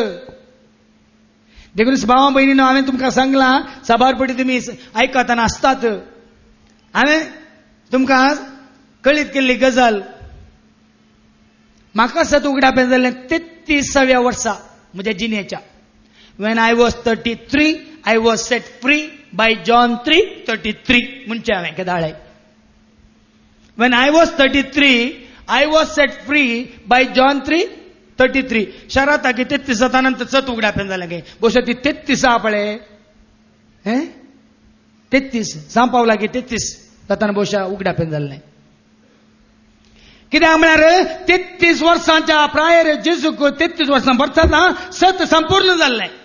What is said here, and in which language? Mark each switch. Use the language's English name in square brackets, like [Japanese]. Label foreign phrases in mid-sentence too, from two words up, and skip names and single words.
[Konkani] देखून भावा बहिणीनो, हांवें तुमकां सांगलां, सभारपटी तुमी आयकतना आसतात. हांवें तुमकां कळीत केल्ली गजाल, म्हाका सत उगडापें जाल्लें 33व्या वर्सा म्हज्या जिणेच्या. [English] When I was 33, I was set free by John 3:33. [Konkani] म्हणचे हांवें केदाळे. [English] When I was 33, I was set free by John 3:33. [Konkani] शरात की 33 नंतर सत उगडापें जालें गे. बहुशा ती 33 आहा पळय, 33 सांपावला की 33 जाताना बहुशा उगडापें जाल्लें. कित्याक म्हळ्यार 33 वर्सांच्या प्रायर जेजूक 33 वर्सां भरतना सत संपूर्ण जाल्लें.